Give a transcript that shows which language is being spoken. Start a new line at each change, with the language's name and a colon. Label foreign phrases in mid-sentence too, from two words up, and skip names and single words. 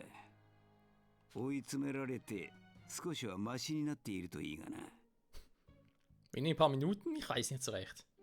Japanese: 追い詰められて少しはマシになっているといいがな。
German: In ein paar Minuten? Ich weiß nicht so recht.